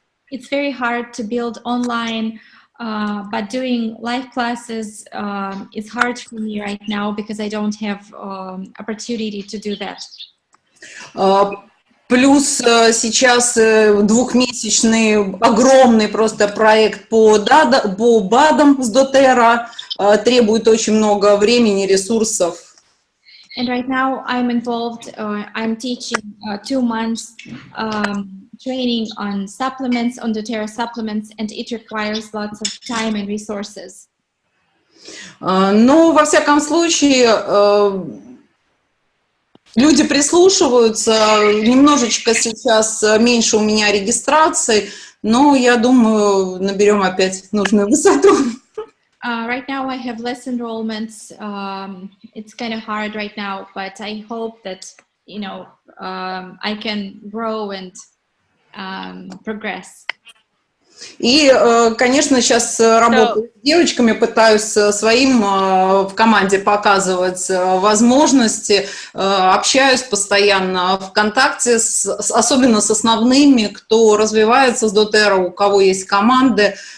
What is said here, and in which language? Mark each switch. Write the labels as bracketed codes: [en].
[en] It's very hard to build online. But doing live classes is hard for me right now because I don't have opportunity to do that. [ru] Плюс сейчас двухмесячный огромный просто проект по БАДам с doTERRA требует очень много времени, ресурсов. [en] And right now I'm involved. I'm teaching 2 months. Training on supplements, on doTERRA supplements, and it requires lots of time and resources. [ru] Но, во всяком случае, люди прислушиваются, немножечко сейчас меньше у меня регистраций, но я думаю, наберем опять нужную высоту. [en] Right now I have less enrollments. It's kind of hard right now, but I hope that, I can grow and progress. [ru] И, конечно, сейчас работаю с девочками, пытаюсь своим в команде показывать возможности, общаюсь постоянно в контакте, особенно с основными, кто развивается с doTERRA, у кого есть команды.